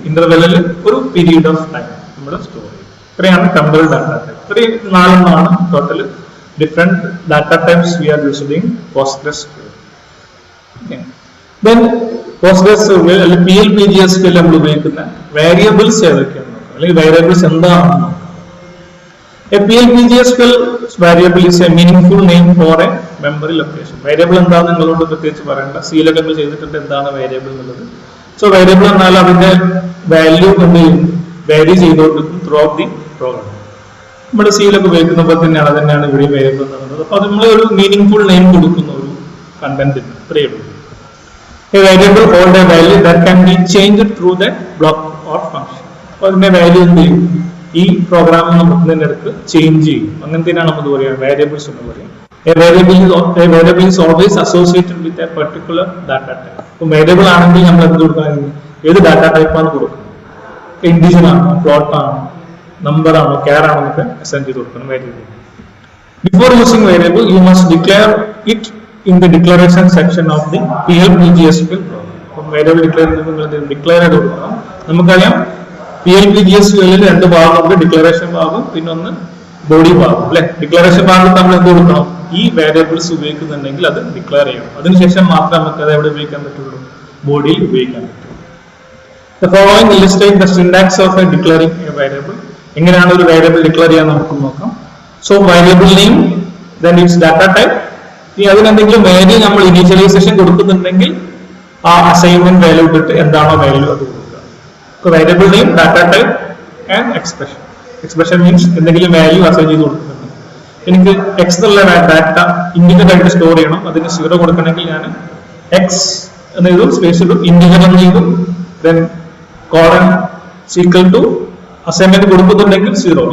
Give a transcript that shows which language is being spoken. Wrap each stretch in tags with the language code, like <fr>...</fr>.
<ml>ഇന്റർവെല്ലിൽ ഒരു period of time നമ്മൾ store ചെയ്യും. ഇത്രയാണ് ടെമ്പറൽ ഡാറ്റ ടൈപ്പ്. ഇത്രയും 4 total different data types</ml> <en>we are using</en> <ml>PostgreSQL. Then PostgreSQL അല്ലെങ്കിൽ PLPGSQL നമ്മൾ ഉപയോഗിക്കുന്ന വേരിയബിൾസ് ഏതൊക്കെയാണ് നോക്കാം, അല്ലെങ്കിൽ വേരിയബിൾസ് എന്താണെന്ന് നോക്കാം.</ml> <en>A PLPGSQL variable is a meaningful name for a memory location.</en> <ml>Variable എന്താണെന്ന് നിങ്ങളോട് പ്രത്യേകിച്ച് പറയേണ്ട, സീലൊക്കെ നമ്മൾ ചെയ്തിട്ടുണ്ട് എന്താണ് വേരിയബിൾ എന്നുള്ളത്. സോ വേരിയബിൾ എന്നാൽ അതിന്റെ വാല്യൂ എന്ത് ചെയ്യും, വാരി ചെയ്തുകൊണ്ടിരിക്കും ത്രൂ ഔട്ട് ദി പ്രോഗ്രാം. നമ്മുടെ സീലൊക്കെ ഉപയോഗിക്കുന്നപ്പോൾ തന്നെയാണ് ഇവിടെ വേരിയബിൾ എന്ന് പറയുന്നത്. അപ്പൊ അത് നമ്മൾ ഒരു മീനിങ് നെയിം കൊടുക്കുന്ന ഒരു കണ്ടന്റ് ഇത്രയേ ഉള്ളൂ.</ml> <en>A variable hold a value that can be changed through the block or function.</en> <ml>അപ്പൊ അതിന്റെ വാല്യൂ എന്ത് ചെയ്യും, ഈ പ്രോഗ്രാം നമുക്ക് അടുത്ത് ചേഞ്ച് ചെയ്യും. അങ്ങനത്തെയാണ് നമ്മൾ പറയാം വേരിയബിൾസ് എന്ന് പറയും.</ml> <en>A variable is always associated with a particular data type.</en> <ml>ഇപ്പൊ വേരിയബിൾ ആണെങ്കിൽ നമ്മൾ എന്ത് കൊടുക്കണം, ഏത് ഡാറ്റ ടൈപ്പാണ് കൊടുക്കുന്നത്, ഇൻഡിജർ ആണോ, ഫ്ലോട്ട് ആണോ, നമ്പർ ആണോ, ക്യാർ ആണോ എന്നൊക്കെ അസൈൻ ചെയ്ത് കൊടുക്കണം variable.</ml> <en>Before using variable, you must declare it in the declaration section of the PLPGSQL program.</en> <ml>അപ്പം വേരിയബിൾ ഡിക്ലെയർ ചെയ്യുന്നത് ഡിക്ലെയർ ചെയ്ത് കൊടുക്കണം. നമുക്കറിയാം PLPGSQL 2 ഭാഗമുണ്ട്, ഡിക്ലറേഷൻ ഭാഗം പിന്നെ ഒന്ന് ബോഡി ഭാഗം അല്ലെ. ഡിക്ലറേഷൻ ഭാഗത്ത് നമ്മൾ എന്ത് കൊടുക്കണം, ഈ വേരിയബിൾസ് ഉപയോഗിക്കുന്നുണ്ടെങ്കിൽ അത് ഡിക്ലെയർ ചെയ്യണം. അതിനുശേഷം മാത്രമേ നമുക്ക് അത് എവിടെ ഉപയോഗിക്കാൻ പറ്റുള്ളൂ, ബോഡിയിൽ ഉപയോഗിക്കാൻ പറ്റുള്ളൂ.</ml> <en>The following illustrate the syntax of a declaring a variable.</en> <ml>എങ്ങനെയാണ് ഒരു വേരിയബിൾ ഡിക്ലെയർ ചെയ്യാൻ നമുക്ക് നോക്കാം.</ml> <en>So variable name then its data type.</en> <ml>ഇനി അതിനെന്തെങ്കിലും വാല്യൂ നമ്മൾ ഇനീഷ്യലൈസേഷൻ കൊടുക്കുന്നുണ്ടെങ്കിൽ ആ അസൈൻമെന്റ് വാല്യൂ ഇട്ടിട്ട് എന്താണോ വാല്യൂ അത് കൊടുക്കുക. Variable name, data type and expression. Expression means എന്തെങ്കിലും വാല്യൂ അസൈൻ ചെയ്ത് കൊടുക്കുന്നുണ്ട്. എനിക്ക് എക്സ് എന്നുള്ള ഡാറ്റ ഇന്റിജർ ആയിട്ട് സ്റ്റോർ ചെയ്യണം, അതിന് 0 കൊടുക്കണമെങ്കിൽ ഞാൻ എക്സ് എന്ന് എഴുതും, സ്പേസ് ഇടും, ഇന്റിജർ എന്ന് എഴുതും, then colon equal to assignment കൊടുക്കുന്നുണ്ടെങ്കിൽ 0.</ml>